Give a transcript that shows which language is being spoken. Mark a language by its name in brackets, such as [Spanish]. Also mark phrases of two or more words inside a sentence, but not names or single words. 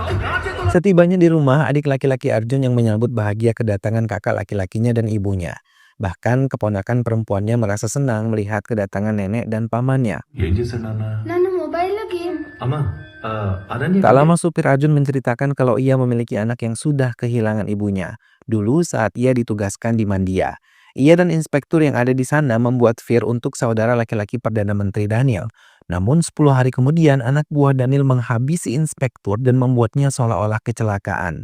[Indonesian] Setibanya di rumah, adik laki-laki Arjun yang menyambut bahagia kedatangan kakak laki-lakinya dan ibunya. Bahkan keponakan perempuannya merasa senang melihat kedatangan nenek dan pamannya. [Telugu] ఏం చేశాడు నాన్న నాన్న మొబైల్లో గేమ్ అమ్మా అనన్య [Indonesian] Tak lama supir Arjun menceritakan kalau ia memiliki anak yang sudah kehilangan ibunya. Dulu saat ia ditugaskan di Mandia. Ia dan inspektur yang ada di sana membuat vir untuk saudara laki-laki Perdana Menteri Daniel. Namun 10 hari kemudian anak buah Daniel menghabisi inspektur dan membuatnya seolah-olah kecelakaan.